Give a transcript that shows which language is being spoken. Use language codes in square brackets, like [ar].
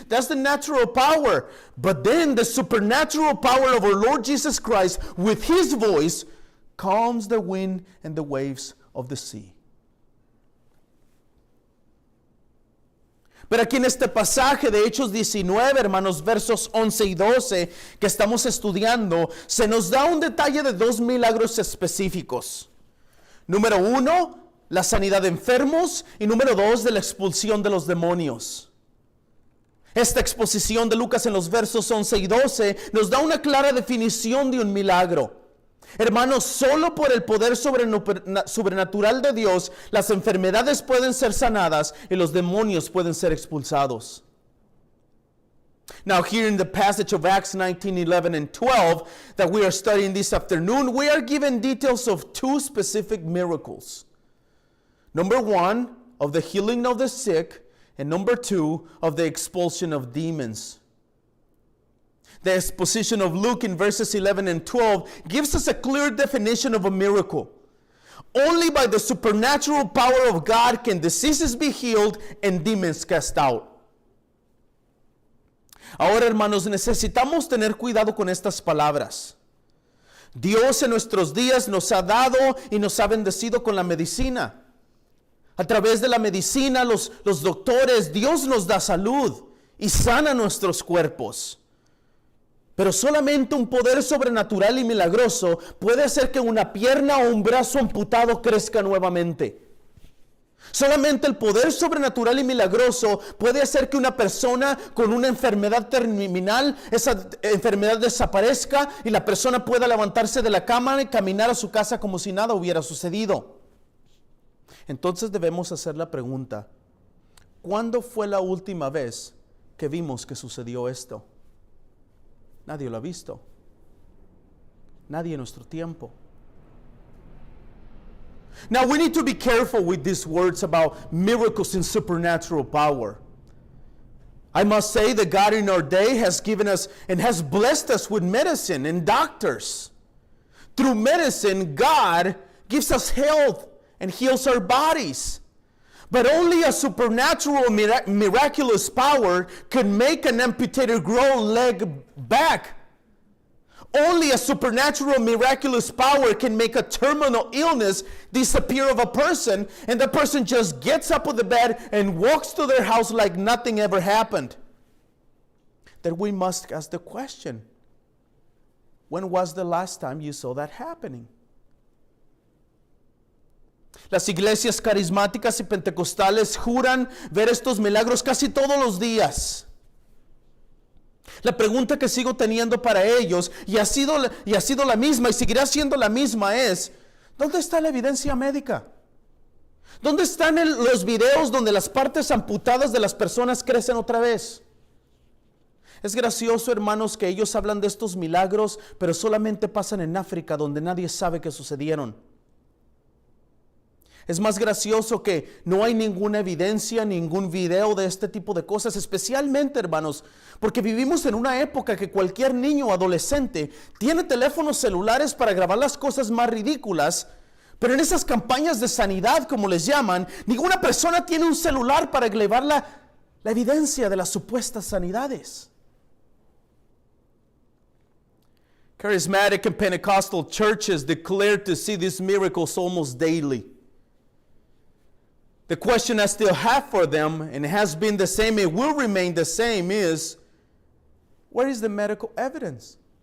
[en] That's the natural power. But then the supernatural power of our Lord Jesus Christ, with his voice, calms the wind and the waves of the sea. [es] Pero aquí en este pasaje de Hechos 19, hermanos, versos 11 y 12 que estamos estudiando, se nos da un detalle de dos milagros específicos. Número 1, la sanidad de enfermos, y número 2, de la expulsión de los demonios. Esta exposición de Lucas en los versos 11 y 12 nos da una clara definición de un milagro. Hermanos, solo por el poder sobrenatural de Dios, las enfermedades pueden ser sanadas y los demonios pueden ser expulsados. [en] Now, here in the passage of Acts 19, 11, and 12 that we are studying this afternoon, we are given details of two specific miracles. Number 1, of the healing of the sick, and number 2, of the expulsion of demons. The exposition of Luke in verses 11 and 12 gives us a clear definition of a miracle. Only by the supernatural power of God can diseases be healed and demons cast out. [es] Ahora, hermanos, necesitamos tener cuidado con estas palabras. Dios en nuestros días nos ha dado y nos ha bendecido con la medicina. A través de la medicina, los doctores, Dios nos da salud y sana nuestros cuerpos. Pero solamente un poder sobrenatural y milagroso puede hacer que una pierna o un brazo amputado crezca nuevamente. Solamente el poder sobrenatural y milagroso puede hacer que una persona con una enfermedad terminal, esa enfermedad desaparezca y la persona pueda levantarse de la cama y caminar a su casa como si nada hubiera sucedido. Entonces debemos hacer la pregunta: ¿cuándo fue la última vez que vimos que sucedió esto? Nadie lo ha visto. Nadie en nuestro tiempo. [en] Now we need to be careful with these words about miracles and supernatural power. I must say that God in our day has given us and has blessed us with medicine and doctors. Through medicine, God gives us health and heals our bodies. But only a supernatural miraculous power can make an amputated grown leg back. Only a supernatural miraculous power can make a terminal illness disappear of a person, and the person just gets up of the bed and walks to their house like nothing ever happened. Then we must ask the question, when was the last time you saw that happening? [es] Las iglesias carismáticas y pentecostales juran ver estos milagros casi todos los días. La pregunta que sigo teniendo para ellos, y ha sido la misma y seguirá siendo la misma, es: ¿dónde está la evidencia médica? ¿Dónde están los videos donde las partes amputadas de las personas crecen otra vez? Es gracioso, hermanos, que ellos hablan de estos milagros, pero solamente pasan en África, donde nadie sabe que sucedieron. Es más gracioso que no hay ninguna evidencia, ningún video de este tipo de cosas, especialmente, hermanos, porque vivimos en una época que cualquier niño o adolescente tiene teléfonos celulares para grabar las cosas más ridículas, pero en esas campañas de sanidad, como les llaman, ninguna persona tiene un celular para grabar la evidencia de las supuestas sanidades. [en] Charismatic and Pentecostal churches declare to see these miracles almost daily. The question I still have for them, and it has been the same, it will remain the same, is: where is the medical evidence?